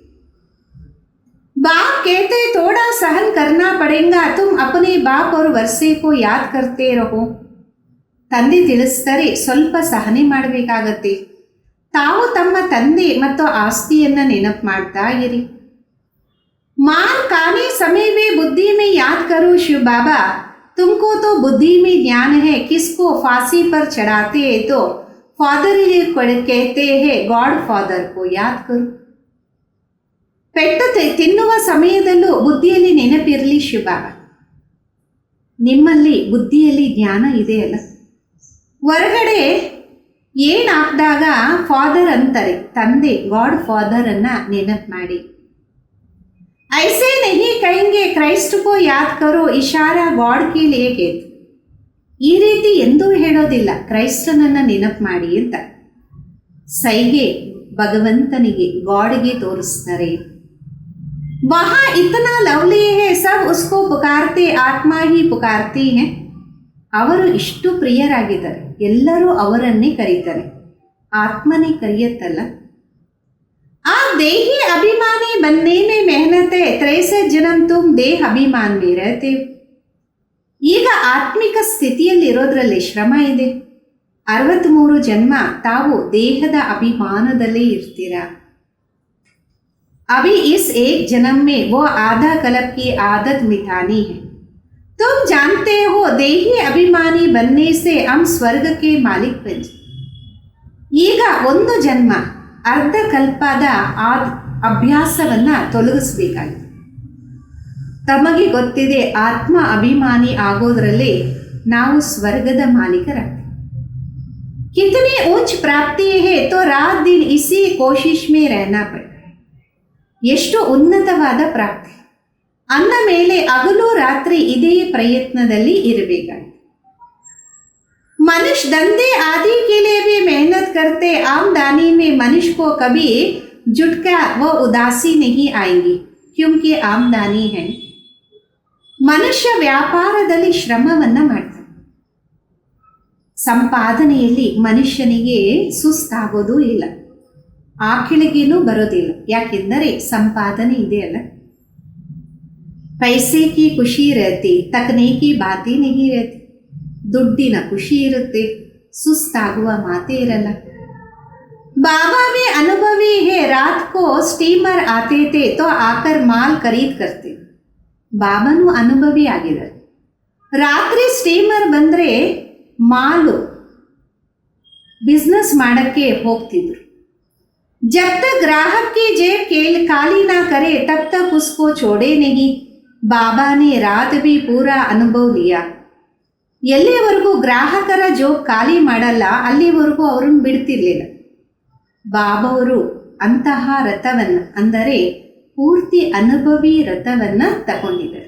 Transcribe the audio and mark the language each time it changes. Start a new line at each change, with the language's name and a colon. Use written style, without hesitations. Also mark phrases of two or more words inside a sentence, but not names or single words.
Hindi: बाप कहते थोड़ा सहन करना पड़ेगा, तुम अपने बाप और वर्षे को याद करते रहो.
Kannada: ತಂದೆ ತಿಳಿಸ್ತಾರೆ, ಸ್ವಲ್ಪ ಸಹನೆ ಮಾಡಬೇಕಾಗತ್ತೆ, ತಾವು ತಮ್ಮ ತಂದೆ ಮತ್ತು ಆಸ್ತಿಯನ್ನ ನೆನಪು ಮಾಡ್ತಾ ಇರಿ.
Hindi: मार खाने समय में बुद्धि में याद करो शिव बाबा, तुमको तो बुद्धि में ज्ञान है, किसको फांसी पर चढ़ाते हैं तो फादर कहते हैं
English: God Father
Hindi: को याद करो.
Kannada: ಪೆಟ್ಟು ತಿನ್ನುವ ಸಮಯದಲ್ಲೂ ಬುದ್ಧಿಯಲ್ಲಿ ನೆನಪಿರಲಿ ಶಿವಬಾಬಾ, ನಿಮ್ಮಲ್ಲಿ ಬುದ್ಧಿಯಲ್ಲಿ ಜ್ಞಾನ ಇದೆಯಲ್ಲ. ಹೊರಗಡೆ ಏನು ಹಾಕಿದಾಗ ಫಾದರ್ ಅಂತಾರೆ, ತಂದೆ
English: God Father
Kannada: ಅನ್ನ ನೆನಪು ಮಾಡಿ.
Hindi: ऐसे नहीं कहेंगे क्राइस्ट को याद करो, इशारा गॉड के लिए कहते.
Kannada: ಈ ರೀತಿ ಎಂದೂ ಹೇಳೋದಿಲ್ಲ ಕ್ರೈಸ್ತನನ್ನ ನೆನಪು ಮಾಡಿ ಅಂತ. ಸೈಗೆ ಭಗವಂತನಿಗೆ ಗಾಡ್ಗೆ ತೋರಿಸ್ತಾರೆ.
Hindi: वहाँ इतना लवली है सब उसको पुकारते, आत्मा ही पुकारती है.
Kannada: ಅವರು ಇಷ್ಟು ಪ್ರಿಯರಾಗಿದ್ದಾರೆ, ಎಲ್ಲರೂ ಅವರನ್ನೇ ಕರೀತಾರೆ, ಆತ್ಮನೇ ಕರೆಯತ್ತಲ್ಲ.
Hindi: आप देही अभिमानी बनने में मेहनत है, 63 जन्म तुम देह अभिमान में रहते.
Kannada: ಈಗ ಆತ್ಮಿಕ ಸ್ಥಿತಿಯಲ್ಲಿರೋದ್ರಲ್ಲಿ ಶ್ರಮ ಇದೆ. 63 ಜನ್ಮ ತಾವು ದೇಹದ ಅಭಿಮಾನದಲ್ಲೇ ಇರ್ತೀರಾ.
Hindi: अभी इस एक जन्म में वो आधा कल्प की आदत मिटानी है. तुम जानते हो देही अभिमानी बनने से हम स्वर्ग के मालिक बन.
Kannada: ಈಗ ಒಂದು ಜನ್ಮ ಅರ್ಧ ಕಲ್ಪದ ಅಭ್ಯಾಸವನ್ನ ತೊಲಗಿಸಬೇಕಾಗಿದೆ. ತಮಗೆ ಗೊತ್ತಿದೆ ಆತ್ಮ ಅಭಿಮಾನಿ ಆಗೋದ್ರಲ್ಲಿ ನಾವು ಸ್ವರ್ಗದ ಮಾಲೀಕರಾಗ್ತೀವಿ.
Hindi: कितनी ऊंच प्राप्ति है तो रात दिन इसी कोशिश में रहना पड़े.
Kannada: ಎಷ್ಟು ಉನ್ನತವಾದ ಪ್ರಾಪ್ತಿ ಅಂದ ಮೇಲೆ ಹಗಲು ರಾತ್ರಿ ಇದೇ ಪ್ರಯತ್ನದಲ್ಲಿ ಇರಬೇಕಾಗಿದೆ.
Hindi: मनुष्य धंधे आदि के लिए भी मेहनत करते, आमदनी में मनुष्य को कभी झुटका व उदासी नहीं आएंगी क्योंकि आमदनी है.
Kannada: ಮನುಷ್ಯ ವ್ಯಾಪಾರದಲ್ಲಿ ಶ್ರಮವನ್ನ ಮಾಡ್ತಾನೆ, ಸಂಪಾದನೆಯಲ್ಲಿ ಮನುಷ್ಯನಿಗೆ ಸುಸ್ತಾಗೋದು ಇಲ್ಲ, ಆಕಿಳಿಗೇನೂ ಬರೋದಿಲ್ಲ, ಯಾಕೆಂದರೆ ಸಂಪಾದನೆ ಇದೆಯಲ್ಲ.
Hindi: पैसे की खुशी रहती, तकने की बातें नहीं रहती.
Kannada: ದುಡ್ಡಿನ ಖುಷಿ ಇರುತ್ತೆ, ಸುಸ್ತಾಗುವ ಮಾತೇ ಇರಲ್ಲ.
Hindi: बाबा भी अनुभवी है, रात को स्टीमर आते थे तो आकर माल खरीद करते.
Kannada: ಬಾಬಾನು ಅನುಭವಿ ಆಗಿದ್ದಾರೆ, ರಾತ್ರಿ ಸ್ಟೀಮರ್ ಬಂದರೆ ಮಾಲು ಬಿಸ್ನೆಸ್ ಮಾಡೋಕ್ಕೆ ಹೋಗ್ತಿದ್ರು.
Hindi: जब तक ग्राहक की जेब खाली ना करे तब तक उसको छोड़े नहीं. बाबा ने रात भी पूरा अनुभव लिया.
Kannada: ಎಲ್ಲಿವರೆಗೂ ಗ್ರಾಹಕರ ಜೋಬ್ ಖಾಲಿ ಮಾಡಲ್ಲ ಅಲ್ಲಿವರೆಗೂ ಅವ್ರನ್ನ ಬಿಡ್ತಿರ್ಲಿಲ್ಲ. ಬಾಬಾವರು ಅಂತಹ ರಥವನ್ನು ಅಂದರೆ ಪೂರ್ತಿ ಅನುಭವಿ ರಥವನ್ನು ತಗೊಂಡಿದ್ದಾರೆ.